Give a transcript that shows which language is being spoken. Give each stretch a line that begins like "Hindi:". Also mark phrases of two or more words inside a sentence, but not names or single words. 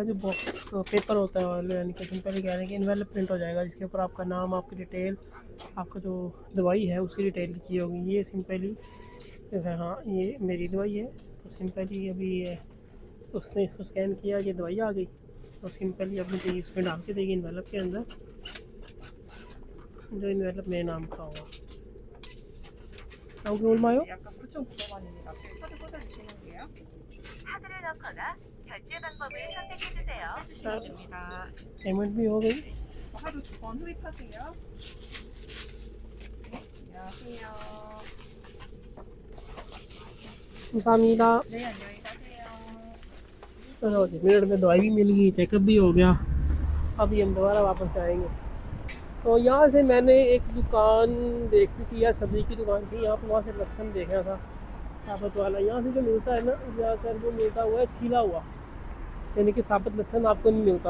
Hindi: जो बॉक्स पेपर होता है, यानी कि सिंपली कह रहे हैं कि इनवेलप प्रिंट हो जाएगा, जिसके ऊपर आपका नाम, आपकी डिटेल, आपका जो दवाई है उसकी डिटेल लिखी होगी। ये सिंपली जो है, हाँ ये मेरी दवाई है। तो सिंपली अभी उसने इसको स्कैन किया, ये दवाई आ गई। तो सिंपली अब मुझे इसमें डाल के देगी इनवेलप के अंदर, जो इनवेलप मेरे नाम का होगा।
Korean: 나오기 얼마요? 약간 9,900원입니다. 카드 꽂아주시는데요. 카드를 넣거나 결제 방법을 선택해 주세요. 해주시면 됩니다.
Hindi: पेमेंट भी हो गई।
Korean: 하루 2번 흡입하세요. 안녕하세요. 감사합니다। 네, 안녕히 가세요.
Hindi: चलो 10 मिनट में दवाई भी मिल गई, चेकअप भी हो गया। अभी हम दोबारा वापस जाएंगे। तो यहाँ से मैंने एक दुकान देखी थी यार, सब्ज़ी की दुकान थी यहाँ पर, वहाँ से लहसुन देखा था साबुत वाला। यहाँ से जो मिलता है ना ज़्यादातर वो मिलता हुआ है छीला हुआ, यानी कि साबुत लहसुन आपको नहीं मिलता।